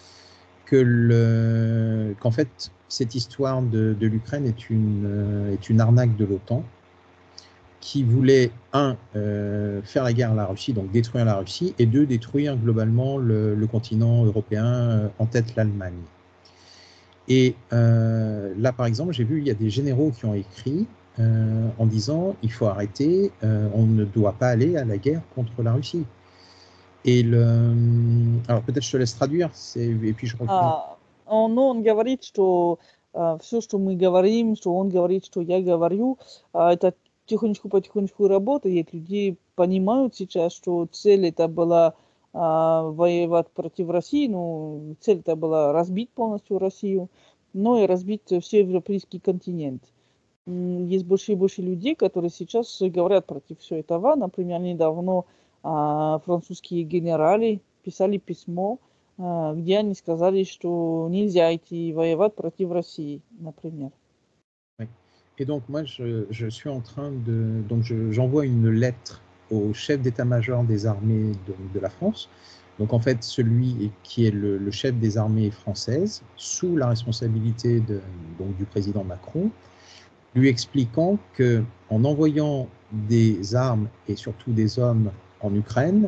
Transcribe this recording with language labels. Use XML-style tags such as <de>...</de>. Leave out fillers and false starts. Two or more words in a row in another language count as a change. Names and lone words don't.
<fr>qu'en fait, cette histoire de l'Ukraine est une arnaque de l'OTAN, qui voulait, faire la guerre à la Russie, donc détruire la Russie, et deux, détruire globalement le continent européen, en tête l'Allemagne. Et là, par exemple, j'ai vu, il y a des généraux qui ont écrit en disant, il faut arrêter, on ne doit pas aller à la guerre contre la Russie. Et alors peut-être je te laisse traduire, et puis je reprends.</fr> <ru>Он говорит, что все, что мы говорим, что он говорит, что я говорю, это потихонечку работает. Люди понимают сейчас, что цель это была воевать против России, ну, цель это была разбить полностью Россию, но и разбить все европейский континент. Есть больше и больше людей, которые сейчас говорят против всего этого. Например, недавно французские генералы писали письмо, где они сказали, что nельзя идти воевать против России, например.</ru> <fr>Oui. Et donc moi, je suis en train donc j'envoie une lettre au chef d'état-major des armées de la France, donc en fait celui qui est le chef des armées françaises, sous la responsabilité donc du président Macron, lui expliquant qu'en envoyant des armes et surtout des hommes en Ukraine,</fr>